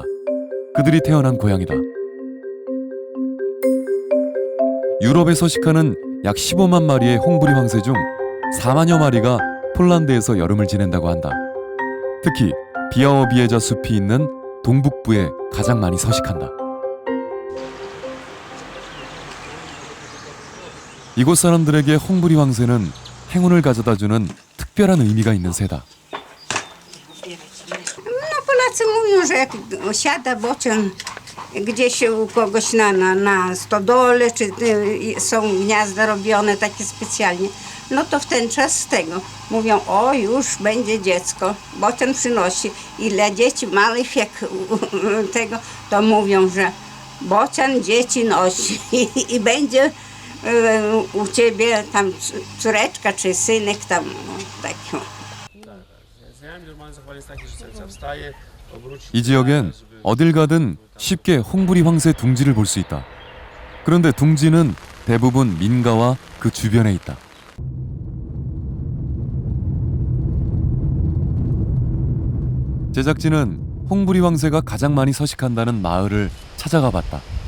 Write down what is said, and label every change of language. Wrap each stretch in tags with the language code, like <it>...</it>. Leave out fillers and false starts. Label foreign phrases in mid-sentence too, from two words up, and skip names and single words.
<ko>그들이 태어난 고향이다. 유럽에 서식하는 약 15만 마리의 홍부리 황새 중 4만여 마리가 폴란드에서 여름을 지낸다고 한다. 특히 비아워비에자 숲이 있는 동북부에 가장 많이 서식한다. 이곳 사람들에게 홍부리 황새는 행운을 가져다주는 특별한 특별한 의미가 있는 새다.</ko> <pl>No Polacy mówią, że jak osiada bocian gdzieś u kogoś na stodole, czy są gniazda robione takie specjalnie, no to w ten czas z tego mówią, o już będzie dziecko, bocian przynosi. I dla dzieci małych jak tego, to mówią, że bocian dzieci nosi i będzie u ciebie tam córeczka czy synek tam taki.</pl> <ko>이 지역엔 어딜 가든 쉽게 홍부리 황새 둥지를 볼 수 있다. 그런데 둥지는 대부분 민가와 그 주변에 있다. 제작진은 홍부리 황새가 가장 많이 서식한다는 마을을 찾아가 봤다.</ko>